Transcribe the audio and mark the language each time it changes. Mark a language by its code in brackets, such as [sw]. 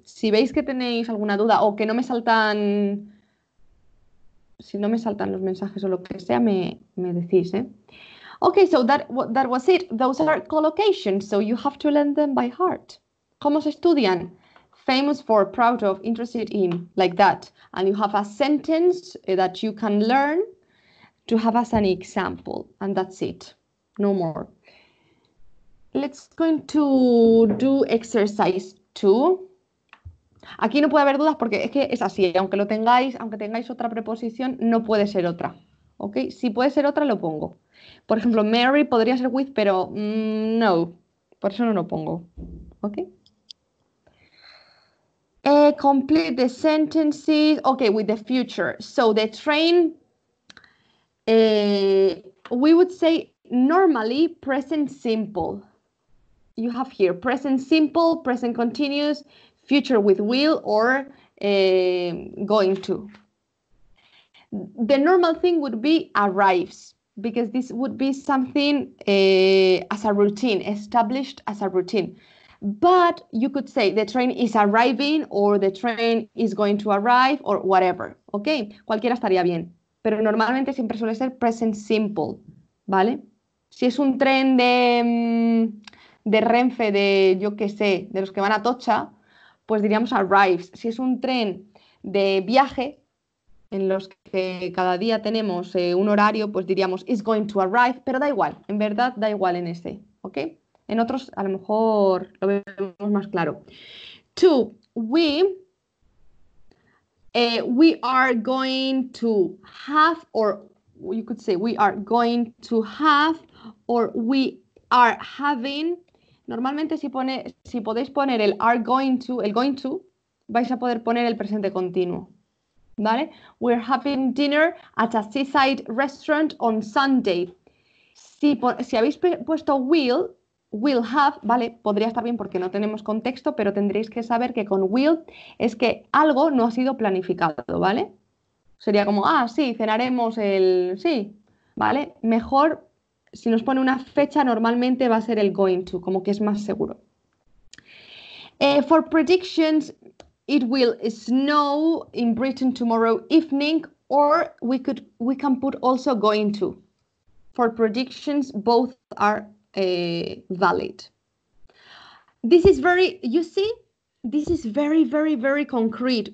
[es] Si veis que tenéis alguna duda o que no me saltan, si no me saltan los mensajes o lo que sea, me decís, ¿eh? [en] Okay, so that was it. Those are collocations, so you have to learn them by heart. [es] ¿Cómo se estudian? [en] Famous for, proud of, interested in, like that. And you have a sentence that you can learn to have as an example, and that's it. No more. Let's go to do exercise 2. [es] Aquí no puede haber dudas porque es que es así, aunque tengáis otra preposición, no puede ser otra. ¿Ok? Si puede ser otra, lo pongo. Por ejemplo, Mary podría ser with, pero no. Por eso no lo pongo. ¿Ok? [en] Complete the sentences. Okay, with the future. So the train, we would say normally present simple. You have here present simple, present continuous, future with will, or going to. The normal thing would be arrives, because this would be something as a routine, established as a routine. But you could say the train is arriving, or the train is going to arrive, or whatever, ¿ok? [es] Cualquiera estaría bien, pero normalmente siempre suele ser present simple, ¿vale? Si es un tren de Renfe, de yo qué sé, de los que van a Tocha, pues diríamos arrives. Si es un tren de viaje, en los que cada día tenemos un horario, pues diríamos [en] is going to arrive, [es] pero da igual, en verdad da igual en este, ¿ok? En otros a lo mejor lo vemos más claro. [en] 2, we are going to have, or you could say we are going to have, or we are having. [es] Normalmente si podéis poner el are going to, vais a poder poner el presente continuo, ¿vale? [en] We're having dinner at a seaside restaurant on Sunday. [es] Si habéis puesto will have, ¿vale? Podría estar bien porque no tenemos contexto, pero tendréis que saber que con will es que algo no ha sido planificado, ¿vale? Sería como, sí, cenaremos sí, ¿vale? Mejor, si nos pone una fecha, normalmente va a ser el going to, como que es más seguro. [en] For predictions, it will snow in Britain tomorrow evening, or we can put also going to. For predictions, both are valid. This is very, you see, this is very, very, very concrete.